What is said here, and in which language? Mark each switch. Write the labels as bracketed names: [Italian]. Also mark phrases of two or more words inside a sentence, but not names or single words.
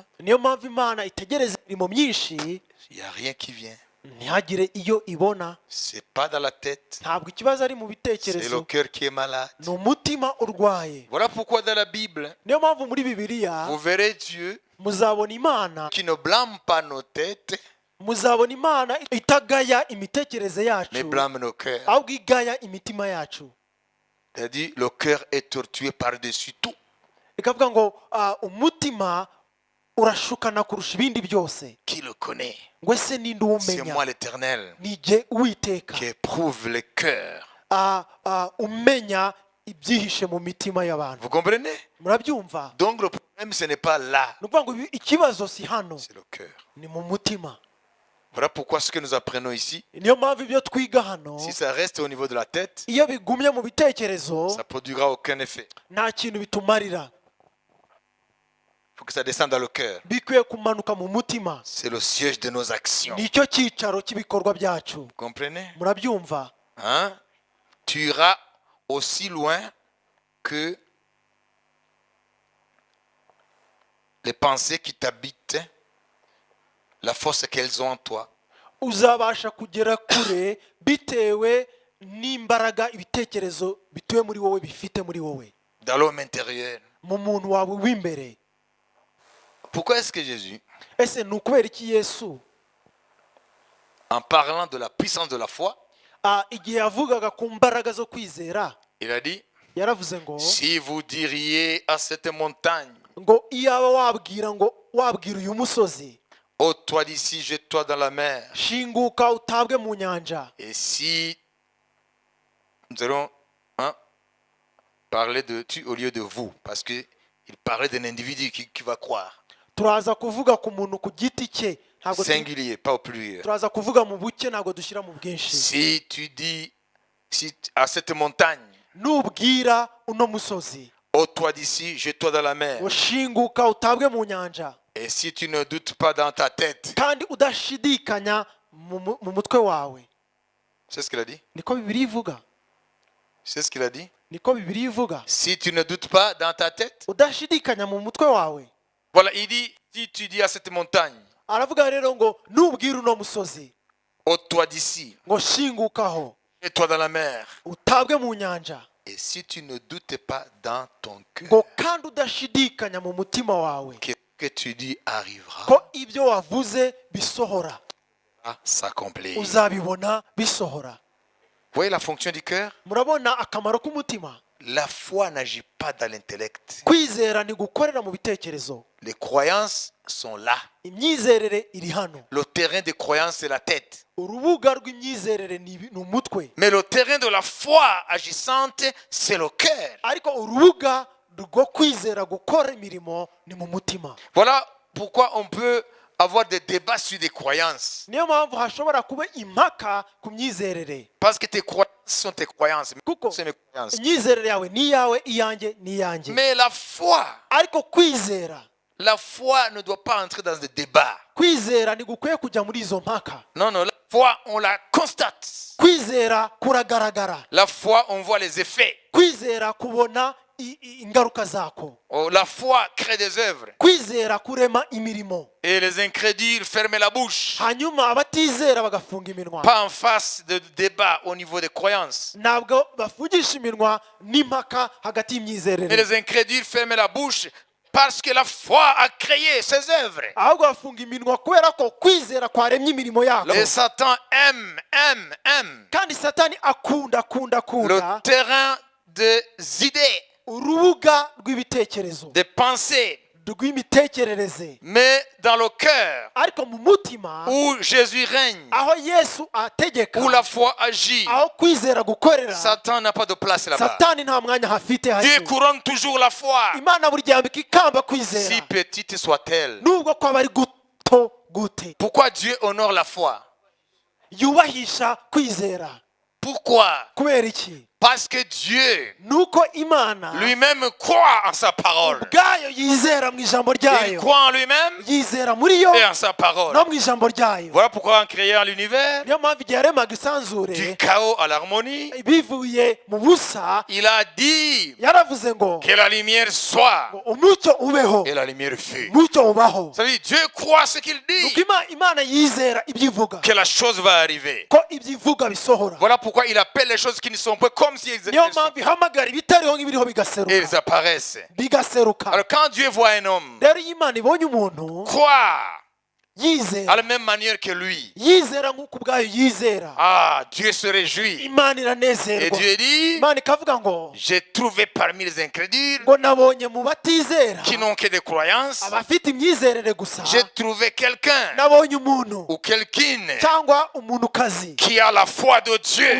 [Kinyarwanda] Niyo mpamvu Imana itegereza imirimo myinshi [French] Il n'y a rien qui vient. [Kinyarwanda] ntihagire iyo ibona. [French] C'est pas dans la tête. [Kinyarwanda] Ntabwo ikibazo ari mu [French] C'est le [Kinyarwanda] bitekerezo, [French] cœur qui est malade. [Kinyarwanda] ni umutima urwaye. [French] Voilà pourquoi dans la Bible, [Kinyarwanda] Niyo mpamvu muri Bibiliya [French] vous verrez Dieu [Kinyarwanda] muzabona Imana, [French] qui ne blâme pas nos têtes, [Kinyarwanda] muzabona Imana itagaya imitekerereze [French] mais [Kinyarwanda] yacu, [French] blâme nos cœurs. [Kinyarwanda] ahubwo igaya imitima yacu. [French] C'est-à-dire, le cœur est tortué par-dessus tout. [Kinyarwanda] Ikavuga ngo umutima urashukana kurusha ibindi byose. [French] Qui le connaît? [Kinyarwanda] Ngo ese ninde [French] C'est [Kinyarwanda] uwumenya? [French] moi l'Éternel [Kinyarwanda] Ni jye Uwiteka, [French] qui éprouve les cœurs. [Kinyarwanda] umenya ibyihishe mu mitima y'abantu. [French] Vous comprenez? [Kinyarwanda] Murabyumva? [French] Donc le problème, ce n'est pas là, [Kinyarwanda] Ni ukuvuga ngo ikibazo si hano, [French] c'est le cœur. [Kinyarwanda] ni mu mutima. [French] Voilà pourquoi ce que nous apprenons ici, [Kinyarwanda] Niyo mpamvu ibyo twiga hano, [French] si ça reste au niveau de la tête, [Kinyarwanda] iyo bigumye mu bitekerezo [French] ça ne produira aucun effet. [Kinyarwanda] nta kintu bitumarira. [French] Il faut que ça descende dans le cœur. [Kinyarwanda] Bikwiye kumanuka mu mutima, [French] C'est le siège de nos actions. [Kinyarwanda] nicyo cyicaro cy'ibikorwa byacu. [French] Vous comprenez? [Kinyarwanda] Murabyumva? [French] Hein? Tu iras aussi loin que les pensées qui t'habitent, la force qu'elles ont en toi. [Kinyarwanda] uzabasha kugera kure bitewe n'imbaraga ibitekerezo bituye muri wowe bifite muri wowe [French] Dans l'homme intérieur. [Kinyarwanda] mu muntu wawe w'imbere. [French] Pourquoi est-ce que Jésus, [Kinyarwanda] Ese ni ukubera iki Yesu [French] en parlant de la puissance de la foi, [Kinyarwanda] igihe yavugaga ku mbaraga zo kwizera [French] il a dit, [Kinyarwanda] yaravuze ngo [French] si vous diriez à cette montagne, [Kinyarwanda] ngo iyaba wabwira uyu musozi [French] ôte-toi d'ici, jette-toi dans la mer. [Kinyarwanda] shinguka utabwe mu nyanja. [French] Et si nous allons parler de tu au lieu de vous, parce qu'il parlait d'un individu qui va croire. [Kinyarwanda] turaza kuvuga ku muntu ku giti cye, ntabwo [French] Singulier, pas au pluriel. [Kinyarwanda] turaza kuvuga mu buke, ntabwo dushyira mu bwinshi. [French] Si tu dis à cette montagne, [Kinyarwanda] nubwira uno musozi [French] ôte-toi d'ici, jette-toi dans la mer. [Kinyarwanda] ushinguka utabwe mu nyanja, [French] Et si tu ne doutes pas dans ta tête, [Kinyarwanda] kandi udashidikanya mu mutwe wawe. [French] c'est ce qu'il a dit. [Kinyarwanda] Niko Bibiliya ivuga. [French] C'est ce qu'il a dit. [Kinyarwanda] Niko Bibiliya ivuga. [French] Si tu ne doutes pas dans ta tête, [Kinyarwanda] Udashidikanya mu mutwe wawe. [French] voilà, il dit, si tu dis à cette montagne, [Kinyarwanda] Aravuga rero ngo nubwira uno musozi [French] ôte-toi d'ici, [Kinyarwanda] ngo shingukaho [French] jette-toi dans la mer. [Kinyarwanda] utabwe mu nyanja, [French] Et si tu ne doutes pas dans ton [Kinyarwanda] ngo [French] cœur, [Kinyarwanda] kandi udashidikanya mu mutima wawe [French] que tu dis arrivera [Kinyarwanda] ko ibyo wavuze bisohora, [French] à s'accomplir. Vous [Kinyarwanda] uzabibona bisohora. [French] voyez la fonction du cœur? [Kinyarwanda] Murabona akamaro k'umutima. [French] La foi n'agit pas dans l'intellect. [Kinyarwanda] Kwizera ni gukorera mu bitekerezo. [French] Les croyances sont là. [Kinyarwanda] Imyizerere iri hano. [French] Le terrain des croyances, c'est la tête. [Kinyarwanda] Urubuga rw'imyizerere ni umutwe, [French] Mais le terrain de la foi agissante, c'est le cœur. [Kinyarwanda] ariko urubuga rwo kwizera gukora imirimo ni mu mutima. [French] Voilà pourquoi on peut avoir des débats sur des croyances. [Kinyarwanda] Niyo mpamvu hashobora kuba impaka ku myizerere, [French] Parce que tes croyances sont tes croyances. [Kinyarwanda] kuko [French] C'est mes croyances. [Kinyarwanda] imyizerere yawe ni iyawe, iyanjye ni iyanjye. [French] Mais la foi ne doit pas entrer dans des débats. [Kinyarwanda] Kwizera ntigukwiye kujya muri izo mpaka. [French] Non, non, la foi, on la constate. [Kinyarwanda] Kwizera kuragaragara. [French] La foi, on voit les effets. [Kinyarwanda] Kwizera kubona ingaruka zako. [French] Oh, la foi crée des œuvres. [Kinyarwanda] Kwizera kurema imirimo. [French] Et les incrédules ferment la bouche. [Kinyarwanda] Hanyuma abatizera bagafunga iminwa. [French] Pas en face de débat au niveau des croyances. [Kinyarwanda] Ntabwo bafugisha iminwa n'impaka hagati [French] Mais [Kinyarwanda] y'imyizerere. [French] les incrédules ferment la bouche parce que la foi a créé ses œuvres. [Kinyarwanda] Ahubwo bafunga iminwa kubera ko kwizera kwaremye imirimo yako. [French] Et Satan aime. [Kinyarwanda] Kandi Satani akunda [French] Le terrain des idées, [Kinyarwanda] urubuga rw'ibitekerezo, [French] des pensées. [Kinyarwanda] rw'imitekerereze. [French] Mais dans le cœur, [Kinyarwanda] Ariko mu mutima [French] où Jésus règne, [Kinyarwanda] aho Yesu ategeka, [French] où la foi agit, [Kinyarwanda] aho kwizera gukorera, [French] Satan n'a pas de place là-bas. [Kinyarwanda] Satani nta mwanya hafite [French] Dieu [Kinyarwanda] hasi. [French] couronne toujours la foi, [Kinyarwanda] Imana buri gihe yambika ikamba [French] si [Kinyarwanda] kwizera, [French] petite soit-elle. [Kinyarwanda] nubwo kwaba ari guto gute. [French] Pourquoi Dieu honore la foi? [Kinyarwanda] Yubahisha kwizera. [French] Pourquoi? [Kinyarwanda] Kubera iki? [French] Parce que Dieu [Kinyarwanda] Nuko Imana [French] lui-même croit en sa parole. [Kinyarwanda] ubwayo yizera mu ijambo [French] Il [Kinyarwanda] ryayo, [French] croit en lui-même [Kinyarwanda] yizera muri yo [French] et en sa parole. [Kinyarwanda] no mu ijambo ryayo. [French] Voilà pourquoi en créant l'univers, [Kinyarwanda] Niyo mpamvu igihe yaremaga [French] du [Kinyarwanda] isanzure [French] chaos à l'harmonie, [Kinyarwanda] bivuye mu busa, [French] il a dit [Kinyarwanda] yaravuze ngo [French] que la lumière soit [Kinyarwanda] umucyo ubeho, [French] et la lumière fut. [Kinyarwanda] umucyo ubaho. [French] Ça veut dire Dieu croit ce qu'il [Kinyarwanda] Nuko [French] dit, [Kinyarwanda] Imana yizera ibyo ivuga, [French] que la chose va arriver. [Kinyarwanda] ko ibyo ivuga bisohora. [French] Voilà pourquoi il appelle les choses qui ne sont pas comme si elles [Kinyarwanda] Niyo [French] étaient [Kinyarwanda] mpamvu ihamagara ibitariho nk'ibiriho [French] et [Kinyarwanda] bigaseruka, [French] elles apparaissent. [Kinyarwanda] bigaseruka. [French] Alors quand Dieu voit un homme [Kinyarwanda] Rero iyo Imana ibonye umuntu [French] croire à [Kinyarwanda] yizera, [French] la même manière que lui, [Kinyarwanda] yizera nk'uko ubwayo yizera, [French] ah, Dieu se réjouit. [Kinyarwanda] Imana [French] Et [Kinyarwanda] iranezerwa. [French] Dieu dit, [Kinyarwanda] Imana ikavuga ngo [French] j'ai trouvé parmi les incrédules [Kinyarwanda] ngo nabonye mu batizera [French] qui n'ont que des croyances, [Kinyarwanda] abafite imyizerere gusa, [French] j'ai trouvé quelqu'un [Kinyarwanda] nabonye umuntu [French] ou quelqu'une [Kinyarwanda] cyangwa umunukazi [French] qui a la foi de Dieu.